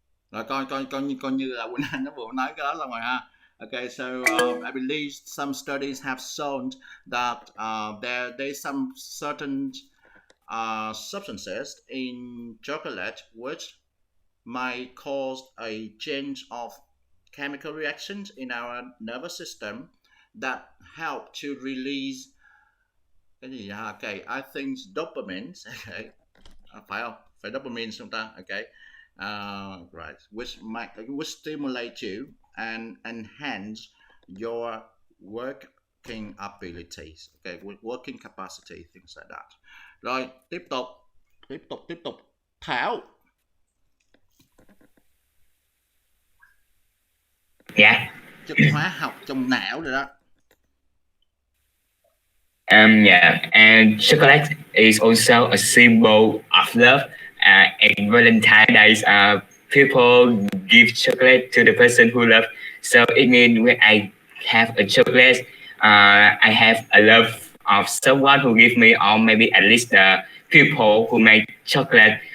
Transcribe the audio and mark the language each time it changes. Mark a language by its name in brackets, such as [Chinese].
[Vietnamese] Rồi coi như là Quỳnh Anh nó vừa nói cái đó xong rồi ha. [English] Okay, so I believe some studies have shown that there's some certain substances in chocolate which might cause a change of chemical reactions in our nervous system that help to release [Vietnamese] cái gì hả? [English] Okay, I think dopamine. Okay, [Vietnamese] phải không? Phải dopamine không ta? [English] Okay, right, which stimulate you and enhance your working abilities. Okay, working capacity, things like that. [Vietnamese] Rồi, tiếp tục. Thảo. [English] Yeah. [Vietnamese] Chất hóa học trong não rồi đó. [English] Yeah, and chocolate is also a symbol of love. And Valentine's Day, people give chocolate to the person who love. So it means when I have a chocolate, I have a love of someone who give me, or maybe at least the people who make chocolate.